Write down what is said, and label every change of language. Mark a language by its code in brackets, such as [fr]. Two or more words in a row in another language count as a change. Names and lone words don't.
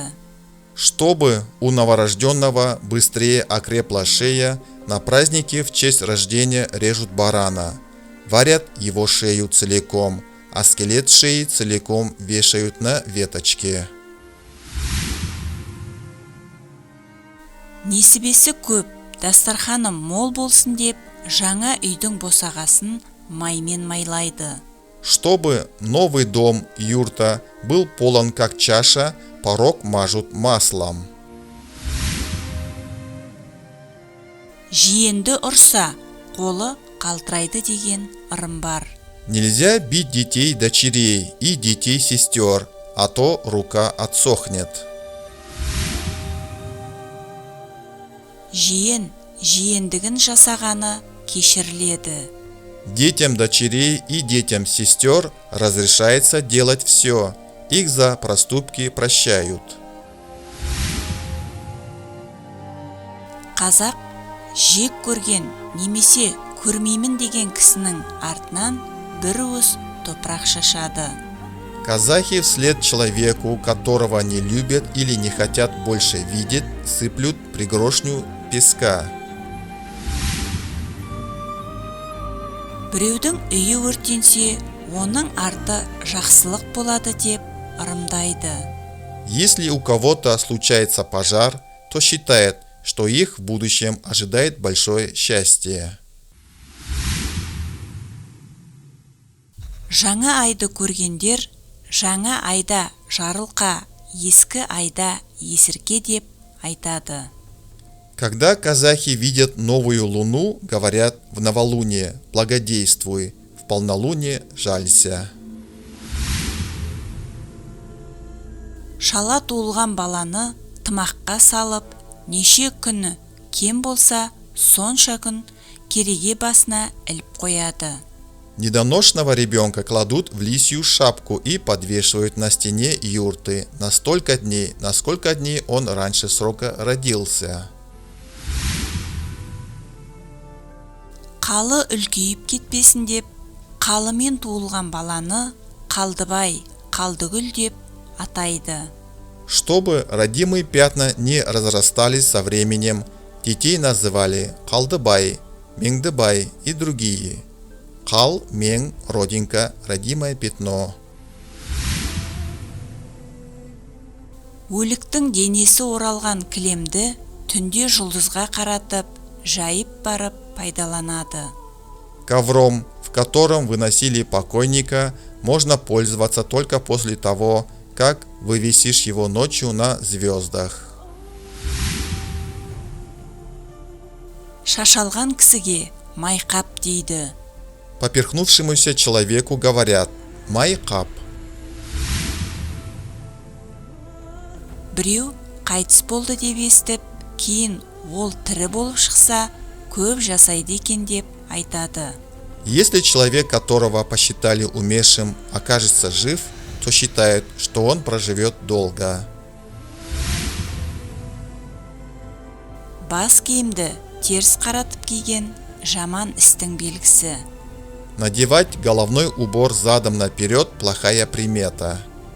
[ru] Чтобы у новорожденного быстрее окрепла шея, на празднике в честь рождения режут барана, варят его шею целиком, а скелет шеи целиком вешают на веточке. [kk] Несібесі көп, дастарханым мол болсын деп, жаңа үйдің босағасын маймен майлайды. [ru] Чтобы новый дом юрта был полон как чаша, порог мажут маслом. [kk] Жиенді ұрса, қолы қалтырайды деген ырым бар. [ru] Нельзя бить детей дочерей и детей сестер, а то рука отсохнет. [kk] Жиен, жиендігін жасағаны кешіріледі. [ru] Детям дочерей и детям сестер разрешается делать все, их за проступки прощают. [kk] Қазақ жек көрген немесе көрмеймін деген кісінің артынан бір уыс топырақ шашады. [ru] Казахи вслед человеку, которого не любят или не хотят больше видеть, сыплют пригоршню песка. [kk] Біреудің үйі өртенсе, оның арты жақсылық болады деп ырымдайды. [ru] Если у кого-то случается пожар, то считает, что их в будущем ожидает большое счастье. [kk] Жаңа айды көргендер, жаңа айда жарылқа, ескі айда есірке деп айтады. [ru] Когда казахи видят новую луну, говорят в новолуние «благодействуй», в полнолуние «жалься». [kk] Шала туылған баланы тымаққа салып, неше күні кем болса, сонша күн кереге басына іліп қояды. [ru] Недоношенного ребенка кладут в лисью шапку и подвешивают на стене юрты на столько дней, на сколько дней он раньше срока родился. [kk] Қалы үлкейіп кетпесін деп, қалымен туылған баланы Қалдыбай, Қалдыгүл деп атайды. [ru] Чтобы родимые пятна не разрастались со временем, детей называли Қалдыбай, Меңдібай и другие. [kk] Қал, Мең, [ru] родинка, родимое пятно. [kk] Өліктің денесі оралған кілемді түнде жұлдызға қаратып, жайып барып пайдаланады. [ru] Ковром, в котором выносили покойника, можно пользоваться только после того, как вывесишь его ночью на звездах. [kk] Шашалған кісіге майқап дейді. [ru] Поперхнувшемуся человеку говорят «майқап». [kk] Біреу қайтыс болды деп естіп, кейін ол тірі болып шықса, көп жасайды екен деп айтады. [ru] Если человек, которого посчитали умершим, окажется жив, то считают, что он проживет долго. [kk] Бас киімді теріс қаратып киген жаман істің белгісі. [ru] Надевать головной убор задом наперед – плохая примета.